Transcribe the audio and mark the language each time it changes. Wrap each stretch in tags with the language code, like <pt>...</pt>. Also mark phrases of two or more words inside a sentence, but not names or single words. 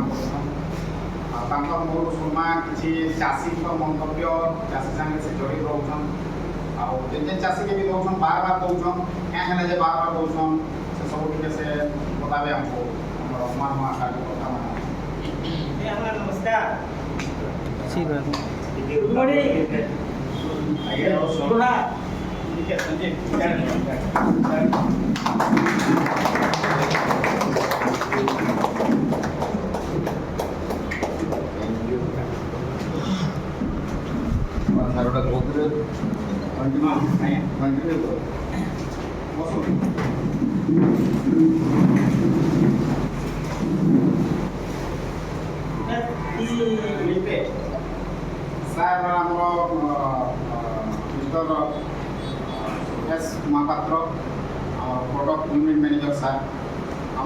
<or>କରୁଛନ୍ ଆଉ ତାଙ୍କର ମୋର ଶୁଣମା କିଛି ଚାଷୀଙ୍କ ମନ୍ତବ୍ୟ ଚାଷୀ ସାଙ୍ଗେ ସେ ଜଡ଼ିତ ରହୁଛନ୍ ଆଉ ଯେତେ ଚାଷୀକେ ବି ଦଉଛନ୍ ବାର ଦଉଛନ୍ କାଁ ହେଲେ ଯେ ବାର ଦଉଛନ୍ ସେ ସବୁ ଟିକେ ସେ ବତାବେ ଆମକୁ ଆମର ନୂଆ କାର୍ଯ୍ୟକର୍ତ୍ତା ମାନେ ନମସ୍କାର</or> <en>good morning</en> <hi>ठीक है संजीव</hi> <or>ସାରଟା କହୁଥିଲେ ସାର୍ ଆମର ମିଷ୍ଟର ଏସ୍ ମହାପାତ୍ର</or> <en>product unit manager</en> <or>ସାର୍ ଆମର</or>